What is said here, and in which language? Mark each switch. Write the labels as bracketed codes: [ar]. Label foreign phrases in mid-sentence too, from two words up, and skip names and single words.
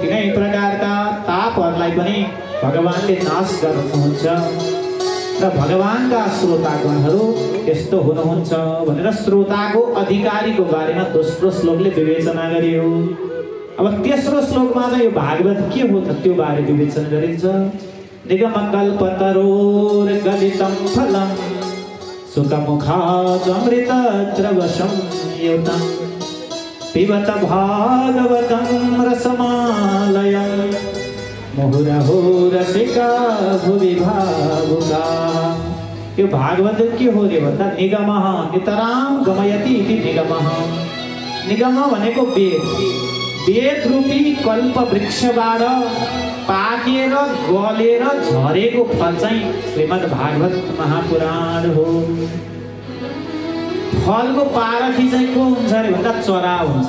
[ne] 3 प्रकारका तापहरूलाई पनि भगवानले नाश गर्नुहुन्छ र भगवानका श्रोतागणहरू यस्तो हुनुहुन्छ भनेर श्रोताको अधिकारीको बारेमा दोस्रो श्लोकले विवेचना गरियो। अब तेस्रो श्लोकमा चाहिँ यो भागवत के हो त त्यो बारे विवेचना गरिन्छ। [sa] निगमकल्पतरोर्गलितं फलं सुखमुखादमृतद्रवशं युतं पिबत भागवतं रसमालयं मुहुरहो रसिका भुवि भावुका। [ne] यो भागवत के हो रे भन्दा [sa] निगमः नितराम गमयति इति निगमः। [ne] निगम भनेको वेद, वेद रूपी कल्प वृक्षबाट पाकेर गलेर झरेको फल चाहिँ श्रीमद् भागवत महापुराण हो। फलको पारखी चाहिँ को हुन्छ अरे भन्दा चरा हुन्छ।